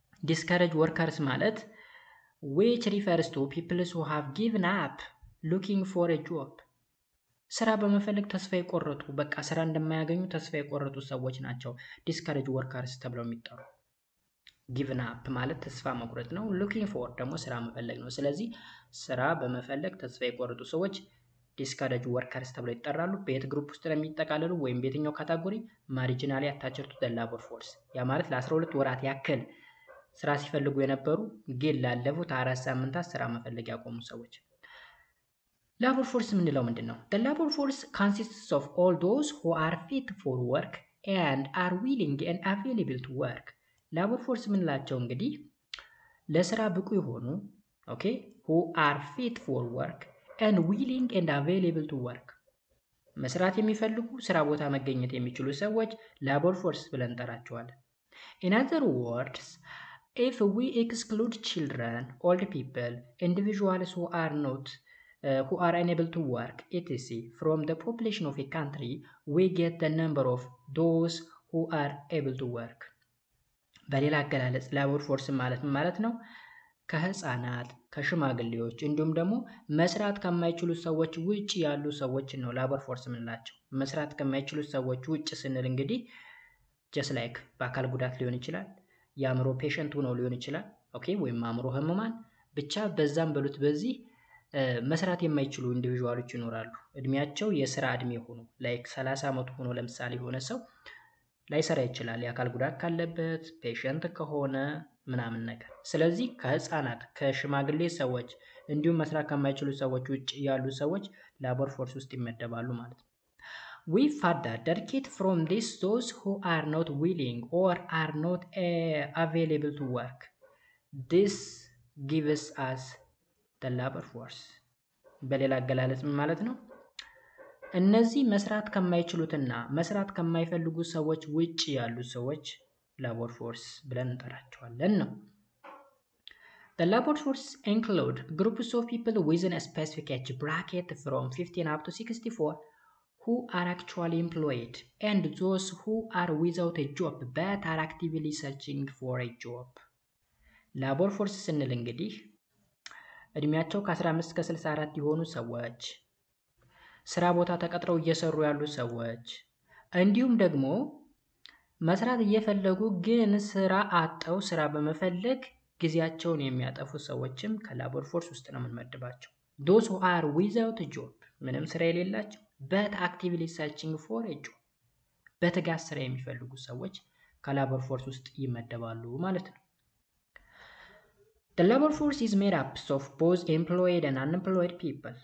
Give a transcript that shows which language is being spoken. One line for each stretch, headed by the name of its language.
Amharic: ዲስከሬጅድ ወርከርስ ማለት
English: which refers to people who have given up looking for a job
Amharic: ስራ በመፈለግ ተስፋ የቆረጡ፣ በቃ ስራ እንደማያገኙ ተስፋ የቆረጡ ሰዎች ናቸው ዲስከሬጅ ወርከርስ ተብለው የሚጠሩ። ጊቭን አፕ ማለት ተስፋ መቁረጥ ነው። ሉኪንግ ፎር ደግሞ ስራ መፈለግ ነው። ስለዚህ ስራ በመፈለግ ተስፋ የቆረጡ ሰዎች ዲስከሬጅ ወርከርስ ተብለው ይጠራሉ። በየት ግሩፕ ውስጥ ነው የሚጠቃለሉ ወይም በየትኛው ካታጎሪ? ማርጂናሊ አታችድ ቱ ዘ ላቦር ፎርስ። ያ ማለት ለ12 ወራት ያክል ስራ ሲፈልጉ የነበሩ ግን ላለፉት 4 ሳምንታት ስራ መፈለግ ያቆሙ ሰዎች። ላቦር ፎርስ የምንለው ምንድን ነው?
English: The labor force consists of all those who are fit for work and are willing and available to work.
Amharic: ላቦር ፎርስ የምንላቸው እንግዲህ ለስራ ብቁ የሆኑ
English: who are fit for work and willing and available to work
Amharic: መስራት የሚፈልጉ ስራ ቦታ መገኘት የሚችሉ ሰዎች ላቦር ፎርስ ብለን እንጠራቸዋለን።
English: In other words, if we exclude children, old people, individuals who are not who are unable to work, etc. From the population of a country, we get the number of those who are able to work.
Amharic: በሌላ አገላለጽ ላቦር ፎርስ ማለት ነው ከህፃናት ከሽማግሌዎች እንዲሁም ደግሞ መስራት ከማይችሉ ሰዎች ውጭ ያሉ ሰዎች ነው ላቦር ፎርስ የምንላቸው። መስራት ከማይችሉ ሰዎች ውጭ ስንል እንግዲህ ጀስት ላይክ በአካል ጉዳት ሊሆን ይችላል፣ የአእምሮ ፔሸንት ሆነው ሊሆን ይችላል፣ ኦኬ፣ ወይም አእምሮ ህሙማን ብቻ በዛም በሉት በዚህ መስራት የማይችሉ ኢንዲቪዥዋሎች ይኖራሉ። እድሜያቸው የስራ እድሜ ሆኖ ላይክ 30 ዓመቱ ሆኖ ለምሳሌ የሆነ ሰው ላይሰራ ይችላል፣ የአካል ጉዳት ካለበት ፔሸንት ከሆነ ምናምን ነገር። ስለዚህ ከህፃናት ከሽማግሌ ሰዎች እንዲሁም መስራት ከማይችሉ ሰዎች ውጭ ያሉ ሰዎች ላቦር ፎርስ ውስጥ ይመደባሉ ማለት ነው።
English: We further dedicate from this those who are not willing or are not available to work. This gives us the labor force.
Amharic: በሌላ አገላለጽ ማለት ነው እነዚህ መስራት ከማይችሉትና መስራት ከማይፈልጉ ሰዎች ውጭ ያሉ ሰዎች ላቦር ፎርስ ብለን እንጠራቸዋለን ነው።
English: The labor force include groups of people within a specific age bracket from 15 up to 64 who are actually employed and those who are without a job but are actively searching for a job.
Amharic: ላቦር ፎርስ ስንል እንግዲህ እድሜያቸው ከ15 እስከ 64 የሆኑ ሰዎች፣ ስራ ቦታ ተቀጥረው እየሰሩ ያሉ ሰዎች እንዲሁም ደግሞ መስራት እየፈለጉ ግን ስራ አጠው ስራ በመፈለግ ጊዜያቸውን የሚያጠፉ ሰዎችም ከላቦር ፎርስ ውስጥ ነው የምንመድባቸው።
English: those who are without a job
Amharic: ምንም ስራ የሌላቸው
English: but actively searching for a job
Amharic: በትጋት ስራ የሚፈልጉ ሰዎች ከላቦር ፎርስ ውስጥ ይመደባሉ ማለት ነው።
English: The labor force is made up of both employed and unemployed people.